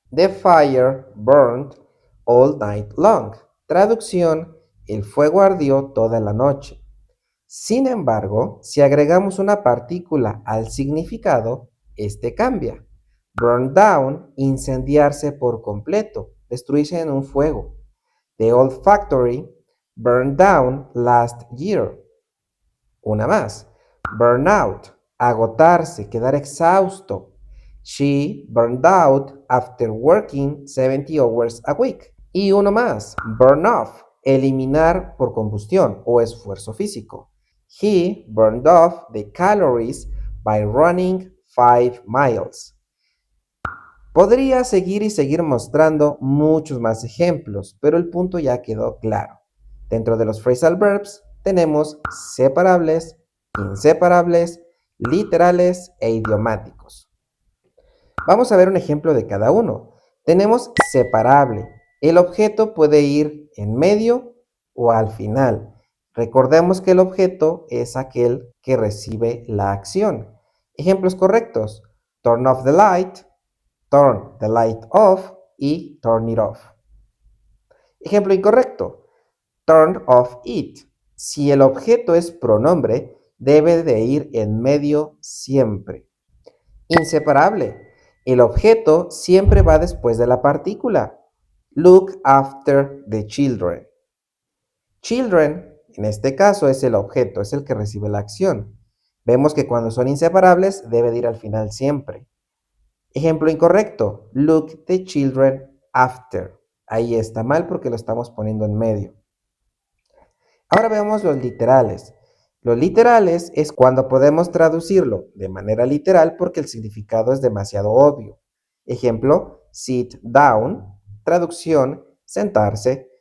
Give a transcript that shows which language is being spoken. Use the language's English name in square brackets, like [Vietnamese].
[English] The fire burned all night long. [Spanish] Traducción, el fuego ardió toda la noche. Sin embargo, si agregamos una partícula al significado, este cambia. [English] Burn down, [Spanish] incendiarse por completo, destruirse en un fuego. [English] The old factory burned down last year. [Spanish] Una más. [English] Burn out, [Spanish] agotarse, quedar exhausto. [English] She burned out after working 70 hours a week. [Spanish] Y uno más. [English] Burn off, [Spanish] eliminar por combustión o esfuerzo físico. [English] He burned off the calories by running 5 miles. [Spanish] Podría seguir y seguir mostrando muchos más ejemplos, pero el punto ya quedó claro. Dentro de los phrasal verbs tenemos separables, inseparables, literales e idiomáticos. Vamos a ver un ejemplo de cada uno. Tenemos separable. El objeto puede ir en medio o al final. Recordemos que el objeto es aquel que recibe la acción. Ejemplos correctos. [English] Turn off the light, turn the light off y turn it off. [Spanish] Ejemplo incorrecto. [English] Turn off it. [Spanish] Si el objeto es pronombre, debe de ir en medio siempre. Inseparable. El objeto siempre va después de la partícula. [English] Look after the children. [Spanish] Children, en este caso, es el objeto, es el que recibe la acción. Vemos que cuando son inseparables, debe de ir al final siempre. Ejemplo incorrecto. [English] Look the children after. [Spanish] Ahí está mal porque lo estamos poniendo en medio. Ahora veamos los literales. Los literales es cuando podemos traducirlo de manera literal porque el significado es demasiado obvio. Ejemplo, [English] sit down. [Spanish] Traducción, sentarse.